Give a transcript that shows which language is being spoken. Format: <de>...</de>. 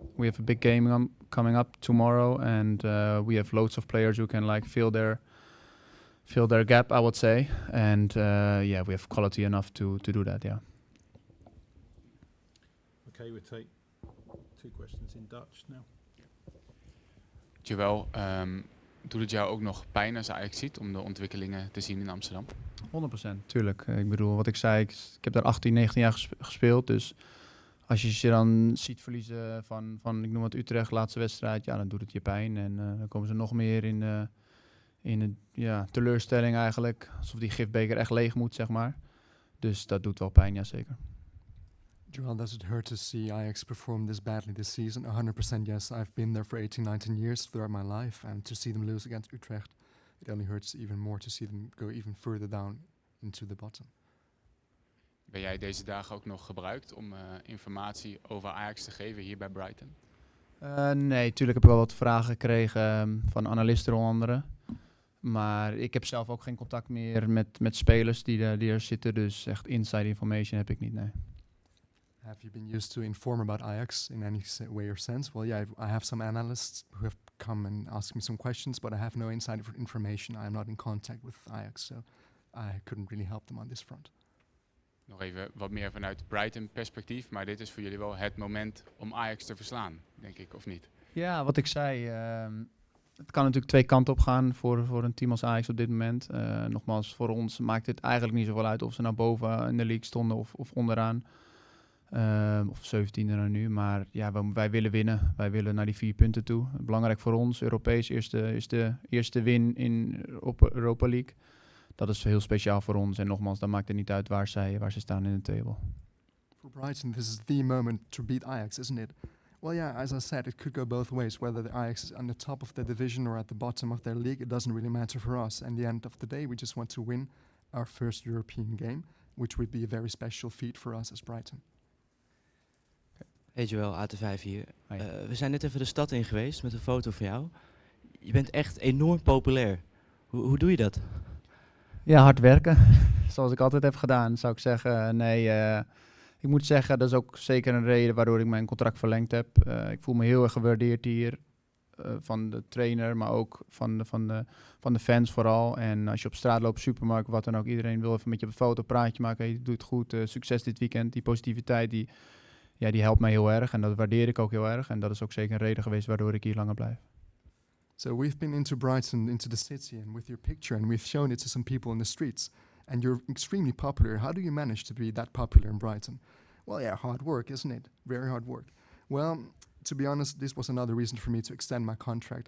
<en>We have a big game coming up tomorrow, and we have loads of players who can fill their gap, I would say. And we have quality enough to do that. Yeah. Okay, we'll take 2 questions in Dutch now.</en> <nl>Joel, doet het jou ook nog pijn als Ajax ziet om de ontwikkelingen te zien in Amsterdam? 100%, tuurlijk. Ik bedoel, wat ik zei, ik heb daar 18, 19 jaar gespeeld. Dus als je dan ziet verliezen van ik noem het Utrecht, laatste wedstrijd, ja, dan doet het je pijn. En dan komen ze nog meer in een teleurstelling eigenlijk. Alsof die gifbeker echt leeg moet, zeg maar. Dus dat doet wel pijn, ja zeker.</nl> <en>Joel, does it hurt to see Ajax perform this badly this season? 100% yes. I've been there for 18, 19 years throughout my life, and to see them lose against Utrecht, it only hurts even more to see them go even further down into the bottom.</en> <nl>Ben jij deze dagen ook nog gebruikt om informatie over Ajax te geven hier bij Brighton? Nee, natuurlijk heb ik wel wat vragen gekregen van analisten onder andere. Maar ik heb zelf ook geen contact meer met spelers die er zitten. Dus echt</nl> <en>inside information</en> <nl>heb ik niet, nee.</nl> <en>Have you been used to inform about Ajax in any way or sense? Well, yeah, I have some analysts who have come and asked me some questions, but I have no inside information. I am not in contact with Ajax, so I couldn't really help them on this front.</en> <nl>Nog even wat meer vanuit Brighton perspectief, maar dit is voor jullie wel het moment om Ajax te verslaan, denk ik, of niet? Ja, wat ik zei, het kan natuurlijk 2 kanten op gaan voor een team als Ajax op dit moment. Nogmaals, voor ons maakt het eigenlijk niet zoveel uit of ze naar boven in de league stonden of onderaan. Of 17e dan nu. Maar ja, wij willen winnen. Wij willen naar die 4 punten toe. Belangrijk voor ons. Europees eerste win in Europa League. Dat is heel speciaal voor ons. En nogmaals, dat maakt het niet uit waar ze staan in de table.</nl> <en>For Brighton, this is the moment to beat Ajax, isn't it? Well, yeah, as I said, it could go both ways. Whether the Ajax is on the top of their division or at the bottom of their league, it doesn't really matter for us. At the end of the day, we just want to win our first European game, which would be a very special feat for us as Brighton.</en> <nl>Hey Joel, AT5 hier. We zijn net even de stad in geweest met een foto van jou. Je bent echt enorm populair. Hoe doe je dat? Ja, hard werken. Zoals ik altijd heb gedaan, zou ik zeggen. Nee, ik moet zeggen, dat is ook zeker een reden waardoor ik mijn contract verlengd heb. Ik voel me heel erg gewaardeerd hier. Van de trainer, maar ook van de fans vooral. En als je op straat loopt, supermarkt, wat dan ook. Iedereen wil even met je op een foto, praatje maken. Hey, doe het goed, succes dit weekend. Die positiviteit, ja, die helpt mij heel erg en dat waardeer ik ook heel erg. En dat is ook zeker een reden geweest waardoor ik hier langer blijf.</nl> <en>So we've been into Brighton, into the city, and with your picture, and we've shown it to some people in the streets. And you're extremely popular. How do you manage to be that popular in Brighton? Well, yeah, hard work, isn't it? Very hard work. Well, to be honest, this was another reason for me to extend my contract.</en>